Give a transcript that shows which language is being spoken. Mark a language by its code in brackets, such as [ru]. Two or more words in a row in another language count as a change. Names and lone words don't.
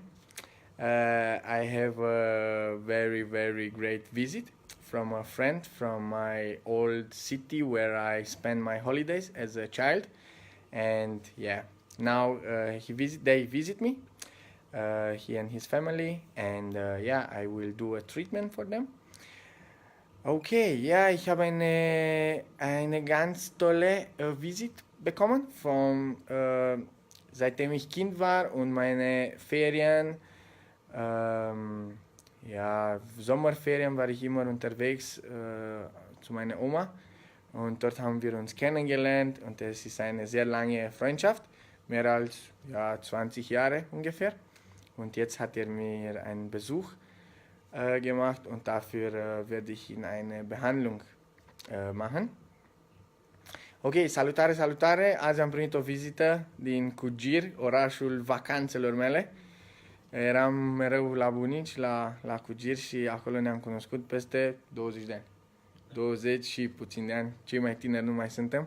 [en] I have a very, very great visit from a friend from my old city where I spent my holidays as a child. And yeah, now they visit me, he and his family, and yeah, I will do a treatment for them. [de] Okay, ja, ich habe eine ganz tolle Visit bekommen seitdem ich Kind war und meine Ferien, ja, Sommerferien war ich immer unterwegs zu meiner Oma und dort haben wir uns kennengelernt und es ist eine sehr lange Freundschaft, mehr als ja, 20 Jahre ungefähr. Und jetzt hat er mir einen Besuch gemacht und dafür werde ich ihn eine Behandlung machen. [ro] Ok, salutare, salutare! Azi am primit o vizită din Cugir, orașul vacanțelor mele. Eram mereu la bunici, la Cugir și acolo ne-am cunoscut peste 20 de ani. 20 și puțin de ani, cei mai tineri nu mai suntem.